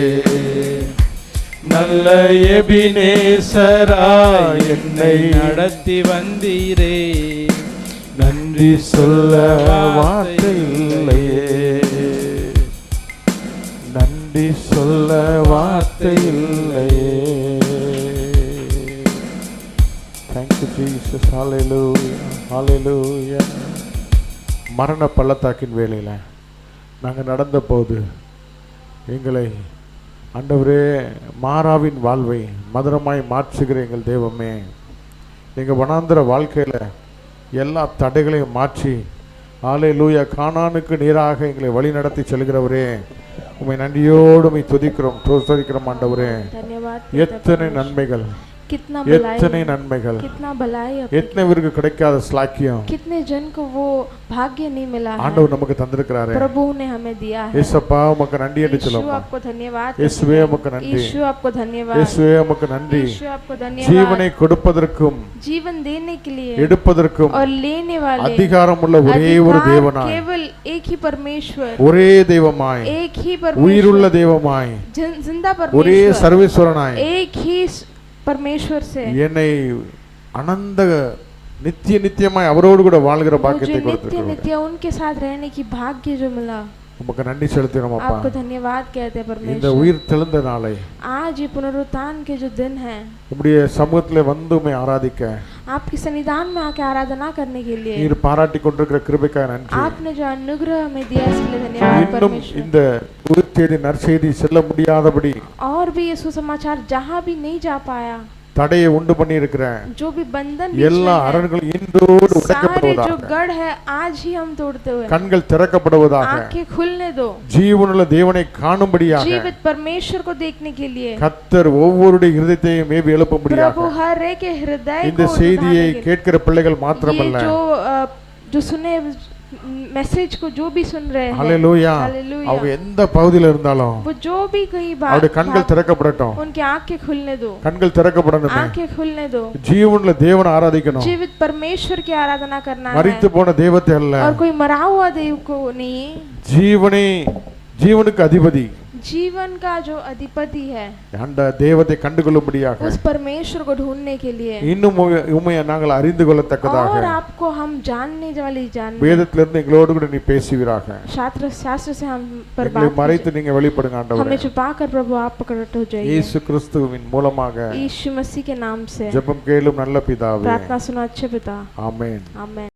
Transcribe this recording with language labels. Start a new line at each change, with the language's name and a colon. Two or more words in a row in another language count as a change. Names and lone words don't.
Tamil: நல்ல எபினேசரா என்னை நடத்தி வந்தீரே, நன்றி சொல்ல வார்த்தை இல்லையே. நன்றி சொல்ல வார்த்தை இல்லையே.
English: Thank you Jesus. Hallelujah. Hallelujah.
Tamil: மரண பள்ளத்தாக்கின் வேளையில் நாங்கள் நடந்த போது எங்களை ஆண்டவரே மாறாவின் வாழ்வை மதுரமாய் மாற்றுகிற எங்கள் தெய்வமே, எங்கள் வனாந்திர வாழ்க்கையில் எல்லா தடைகளையும் மாற்றி ஹல்லேலூயா கானானுக்கு நேராக எங்களை வழி நடத்தி செல்கிறவரே, உம்மை நன்றியோடு உம்மை துதிக்கிறோம் துதிக்கிறோம் ஆண்டவரே. எத்தனை நன்மைகள், எத்தனை நன்மைகள், எத்தனை பேருக்கு கிடைக்காத ஸ்லாக்கியம்,
Hindi: कितने जन को वो भाग्य नहीं मिला है,
Tamil: ஆண்டவர் நமக்கு தந்திருக்கிறாரே.
Hindi: प्रभु ने हमें दिया है.
Tamil: இயேசுப்பா உமக்கு நன்றி என்று சொல்லுவோம்.
Hindi: यीशु आपको धन्यवाद.
Tamil: இயேசுவே உமக்கு நன்றி.
Hindi: यीशु आपको धन्यवाद.
Tamil: இயேசுவே உமக்கு நன்றி.
Hindi: यीशु आपको धन्यवाद.
Tamil: ஜீவனை கொடுப்பதற்கும்
Hindi: जीवन देने के लिए
Tamil: எடுப்பதற்கும்
Hindi: और लेने वाले
Tamil: அதிகாரம் உள்ள ஒரே ஒரு தேவனாய்,
Hindi: केवल एक ही परमेश्वर,
Tamil: ஒரே தெய்வமாய்,
Hindi: एक ही परमेश्वर,
Tamil: உயிருள்ள தெய்வமாய்,
Hindi: जिंदा
Tamil: ஒரே
Hindi: परमेश्वर,
Tamil: சர்வேஸ்வரனாய்
Hindi: एक ही परमेश्वर से
Tamil: என்னை அனந்த நித்திய நித்தியமாய் அவரோடு கூட வாழ்கிற பாக்கியத்தை கொடுத்திருக்கிறார்.
Hindi: नित्य उनके साथ रहने की भाग्य जो मिला,
Tamil: உமக்கு நன்றி செலுத்துகிறோம் அப்பா.
Hindi: आपको धन्यवाद कहते हैं परमेश्वर.
Tamil: இந்த உயிர் தெழுந்த நாளை,
Hindi: आज ये पुनरुत्थान के जो दिन है,
Tamil: உம்முடைய சமூகத்திலே வந்து உம்மை ஆராதிக்க,
Hindi: आपके सन्निधान में आके आराधना करने के लिए
Tamil: நீர் பாராட்டி கொண்டிருக்கிற கிருபைக்காக நன்றி.
Hindi: आपने जो अनुग्रह हमें दिया इसके लिए धन्यवाद
Tamil: இன்னும்
Hindi: परमेश्वर.
Tamil: இந்த உயிர்த்தெழுந்த நற்செய்தி செல்ல முடியாதபடி
Hindi: और भी ये सुसमाचार जहाँ भी नहीं जा पाया,
Tamil: தடையை உண்டு பண்ணி இருக்கிற
Hindi: जो भी बंधन
Tamil: எல்லா அரண்களும் இன்றோடு
Hindi: सारे जो
Tamil: உடைக்கப்படுவதாக,
Hindi: गढ़ है आज ही हम तोड़ते हुए
Tamil: கண்கள் திறக்கப்படுவதாக,
Hindi: आंखें खुलने दो,
Tamil: ஜீவனுள்ள தேவனை காணும்படியாக,
Hindi: जीवित परमेश्वर को देखने के लिए
Tamil: கர்த்தர் ஒவ்வொருடைய இருதயத்தையும் மேவி எழுப்பும்படியாக,
Hindi: प्रभु हर एक के हृदय
Tamil: இந்த
Hindi: को
Tamil: செய்தியை
Hindi: उठाने के लिए,
Tamil: கேட்கிற பிள்ளைகள் மாத்திரமல்ல,
Hindi: जो सुने मैसेज को जो भी सुन रहे हैं,
Tamil: ஹல்லேலூயா,
Hindi: हालेलुया,
Tamil: அவங்க எந்த பகுதியில் இருந்தாலும்
Hindi: वो जो भी कहीं
Tamil: அவருடைய கண்கள் திறக்கப்படட்டும்.
Hindi: उनकी आंखें खुलने दो,
Tamil: கண்கள் திறக்கப்படணும்.
Hindi: आंखें खुलने दो,
Tamil: ஜீவனுள்ள தேவனை ஆராதிக்கணும்.
Hindi: जीवित परमेश्वर की आराधना करना है,
Tamil: மரித்து போன தெய்வத்தை அல்ல,
Hindi: और कोई मरा हुआ देव को नहीं,
Tamil: ஜீவனுக்கு அதிபதி
Hindi: जीवन का जो अधिपति है
Tamil: அந்த தெய்வத்தை கண்டுகொள்ளும்படியாக,
Hindi: उस परमेश्वर को ढूंढने के लिए,
Tamil: இன்னும் உம்மை நாங்கள் அறிந்து கொள்ளத்தக்கதாக
Hindi: और आपको हम जानने वाली जानने,
Tamil: வேதத்திலிருந்து எங்களோடு கூட நீ பேசுவீராக.
Hindi: शास्त्र से हम पर
Tamil: எங்களை
Hindi: बात
Tamil: மறைத்து நீங்க வெளிப்படுங்க ஆண்டவரே.
Hindi: हमें छुपाकर प्रभु आप प्रकट हो जाइए.
Tamil: இயேசு கிறிஸ்துவின் மூலமாக
Hindi: यीशु मसीह के नाम से
Tamil: ஜெபம் கேளும் நல்ல பிதாவே.
Hindi: प्रार्थना सुनो अच्छे पिता.
Tamil: ஆமென்.
Hindi: आमेन.